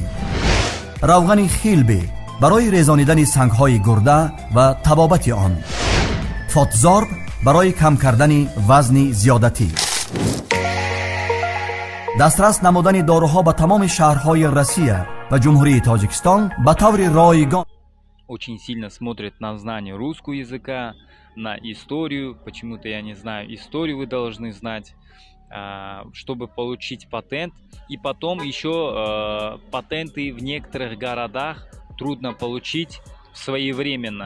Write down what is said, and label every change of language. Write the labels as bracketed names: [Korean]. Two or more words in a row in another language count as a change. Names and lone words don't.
[Tajik] روغن خیلبی برای ریزانیدن سنگ‌های گرده و تبابت آن. فاتزارب برای کم کردن وزن زیادتی. دسترس نمودن داروها به تمام شهرهای روسیه و جمهوری تاجیکستان به طور رایگان. [Russian] очень сильно смотрят на знание русского языка, на историю. Почему-то я не знаю, историю вы должны знать, чтобы получить патент. И потом еще патенты в некоторых городах трудно получить своевременно.